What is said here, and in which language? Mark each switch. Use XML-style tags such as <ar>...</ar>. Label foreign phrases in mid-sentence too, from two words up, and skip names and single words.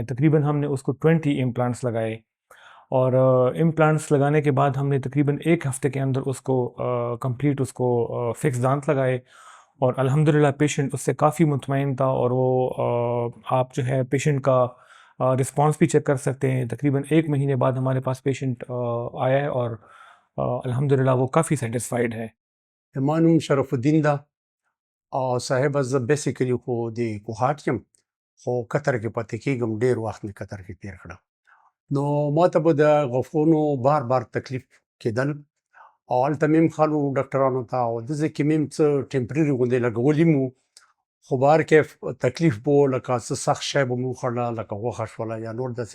<ur>تقریباً ہم نے اس کو 20 امپلانٹس لگائے اور امپلانٹس لگانے کے بعد ہم نے تقریباً 1 ہفتے کے اندر اس کو کمپلیٹ اس کو فکس دانت لگائے اور الحمدللہ پیشنٹ اس سے کافی مطمئن تھا. اور وہ آپ جو ہے پیشنٹ کا رسپانس بھی چیک کر سکتے ہیں. تقریباً 1 مہینے بعد ہمارے پاس پیشنٹ آیا ہے اور الحمدللہ وہ کافی سیٹسفائیڈ ہے.</ur> <ps>زما نوم شرف الدین ده او صاحب زه بیسیکلی خو د کوهاټ یم خو قطر کې پاتې کېږم ډېر وخت مې قطر کې تېر کړه نو ما ته به د غوښونو بار بار تکلیف کېدل او هلته مې هم ښه وو ډاکټرانو ته او دلته کې مې هم څه ټمپرري غوندې لګولي مو خو بهر کې تکلیف به و لکه څه سخت شی به مې وخوړله لکه غوښه شوله یا نور داسې</ps>